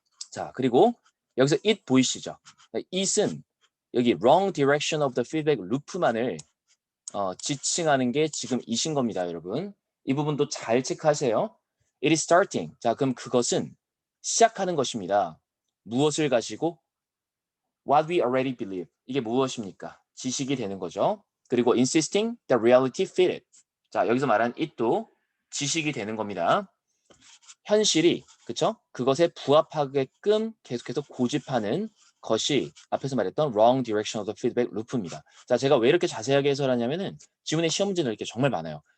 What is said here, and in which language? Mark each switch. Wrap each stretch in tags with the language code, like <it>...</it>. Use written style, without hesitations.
<ko>자, 그리고 여기서 it 보이시죠? it은 여기</ko> <en>wrong direction of the feedback loop</en> <ko>만을 지칭하는 게 지금 이신 겁니다, 여러분. 이 부분도 잘 체크하세요.</ko> <en>It is starting.</en> <ko>자, 그럼 그것은 시작하는 것입니다. 무엇을 가지고?</ko> <en>What we already believe.</en> <ko>이게 무엇입니까? 지식이 되는 거죠.</ko> <en>그리고 insisting that reality fit it.</en> <ko>자, 여기서 말한 it도 지식이 되는 겁니다. 현실이, 그쵸? 그것에 부합하게끔 계속해서 고집하는 것이 앞에서 말했던</ko> <en>wrong direction of the feedback loop</en> <ko>입니다. 자, 제가 왜 이렇게 자세하게 해설하냐면은 지문에 시험 문제 넣을 게 정말 많아요.</ko>